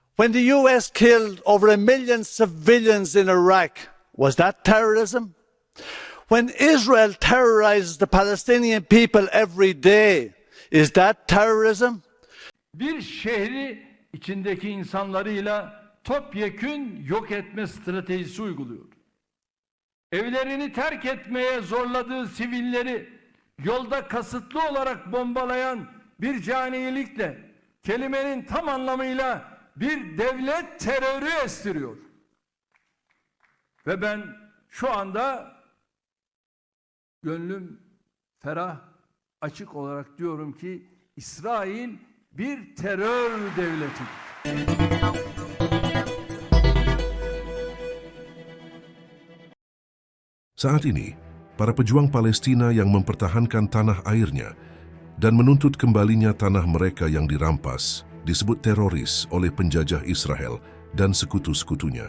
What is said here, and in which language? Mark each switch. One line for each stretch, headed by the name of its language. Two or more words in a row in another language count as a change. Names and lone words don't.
English: When the US killed over 1 million civilians in Iraq, was that terrorism? When Israel terrorizes the Palestinian people every day, is that terrorism?
Turkish: Bir şehri içindeki insanlarıyla topyekün yok etme stratejisi uyguluyor. Evlerini terk etmeye zorladığı sivilleri yolda kasıtlı olarak bombalayan bir caniyelikle kelimenin tam anlamıyla bir devlet terörü estiriyor. Ve ben şu anda gönlüm ferah, açık olarak diyorum ki İsrail bir terör devletidir.
Indonesian: Saat ini, para pejuang Palestina yang mempertahankan tanah airnya dan menuntut kembalinya tanah mereka yang dirampas disebut teroris oleh penjajah Israel dan sekutu-sekutunya.